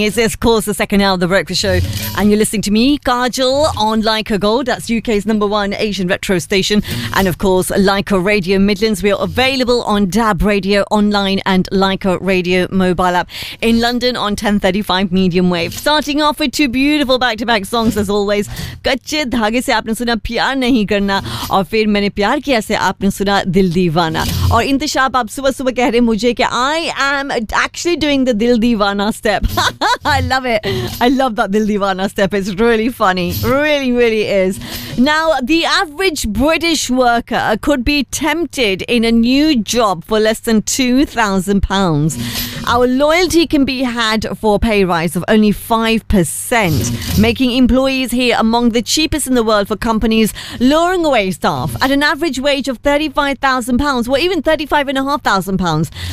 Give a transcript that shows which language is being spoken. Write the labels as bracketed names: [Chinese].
[English] It's, of course, the second hour of The Breakfast Show. And you're listening to me, Kajal, on Like a Gold. That's UK's number one Asian retro station. And, of course, Like a Radio Midlands. We are available on DAB Radio Online and Like a Radio Mobile App in London on 1035 Medium Wave. Starting off with two beautiful back-to-back songs, as always. [Hindi] कच्चे धागे से आपने सुना प्यार नहीं करना. और फिर मैंने प्यार किया से आपने सुना दिल दीवाना. और इंतिशाब, आप सुबह-सुबह कह रहे मुझे कि [English] I am actually doing the [Hindi] दिल दीवाना step. [English] I love it. I love that Dil Deewana step. It's really funny. Really, really is. Now, the average British worker could be tempted in a new job for less than £2,000. Our loyalty can be had for a pay rise of only 5%, making employees here among the cheapest in the world for companies luring away staff at an average wage of £35,000, or even £35,500.